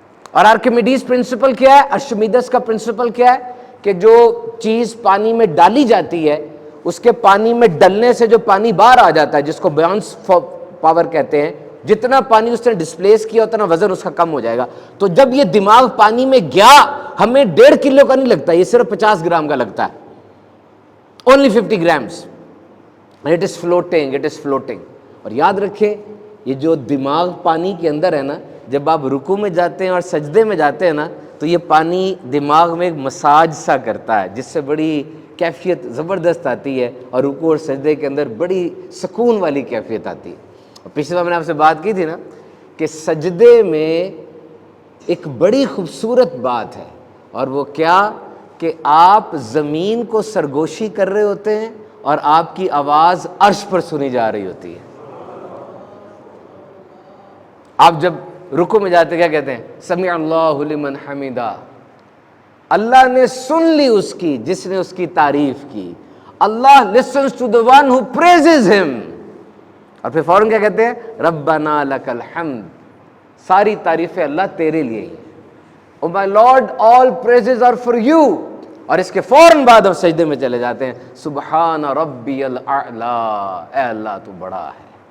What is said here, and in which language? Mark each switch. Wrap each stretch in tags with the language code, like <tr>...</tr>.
<ur>اور Archimedes principal کیا ہے؟ ارشمیدس کا پرنسپل کیا ہے کہ جو چیز پانی میں ڈالی جاتی ہے، اس کے پانی میں ڈلنے سے جو پانی باہر آ جاتا ہے، جس کو بیونس پاور کہتے ہیں، جتنا پانی اس نے ڈسپلیس کیا اتنا وزن اس کا کم ہو جائے گا۔ تو جب یہ دماغ پانی میں گیا، ہمیں 1.5 کلو کا نہیں لگتا، یہ صرف 50 گرام کا لگتا ہے،</ur> <en>only 50 grams. And it is floating, it is floating.</en> <ur>اور یاد رکھیں، یہ جو دماغ پانی کے اندر ہے نا، جب آپ رکوع میں جاتے ہیں اور سجدے میں جاتے ہیں نا، تو یہ پانی دماغ میں ایک مساج سا کرتا ہے، جس سے بڑی کیفیت زبردست آتی ہے، اور رکوع اور سجدے کے اندر بڑی سکون والی کیفیت آتی ہے۔ اور پچھلی بار میں نے آپ سے بات کی تھی نا کہ سجدے میں ایک بڑی خوبصورت بات ہے، اور وہ کیا کہ آپ زمین کو سرگوشی کر رہے ہوتے ہیں اور آپ کی آواز عرش پر سنی جا رہی ہوتی ہے۔ آپ جب رکوع میں جاتے کیا کہتے ہیں؟</ur> <ar>سمع اللہ لمن حمیدہ،</ar> <ur>اللہ نے سن لی اس کی جس نے اس کی تعریف کی.</ur> <en>Allah listens to the one who praises him.</en> <ur>اور پھر فوراً کیا کہتے ہیں؟</ur> <ar>ربنا لک الحمد،</ar> <ur>ساری تعریفیں اللہ تیرے لیے ہی.</ur> <en>Oh my lord all praises are for you.</en> <ur>اور اس کے فوراً بعد ہم سجدے میں چلے جاتے ہیں،</ur> <ar>سبحان ربی الاعلی،</ar> <ur>اے اللہ تو بڑا ہے.</ur>